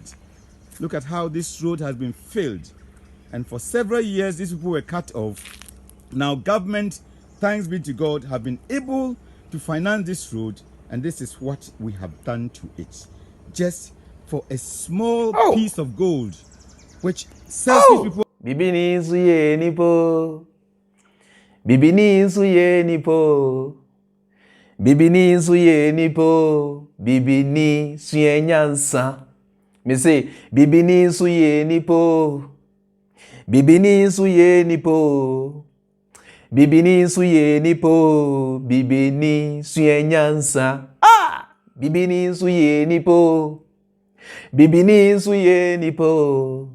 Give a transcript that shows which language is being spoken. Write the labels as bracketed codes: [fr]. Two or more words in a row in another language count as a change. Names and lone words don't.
[en] Look at how this road has been filled. And for several years, these people were cut off. Now government, thanks be to God, have been able to finance this road. And this is what we have done to it. Just for a small piece of gold, which sells these people. [ak] Bibinii suye nipo. Bibinii suye nipo. Bibinii suye nipo. Bibinii suye nyansa. Me say, Bibinii suye nipo. Bibinii suye nipo. Bibinii suye nipo. Bibinii suye nyansa. Bibinii suye nipo. Bibinii suye nipo.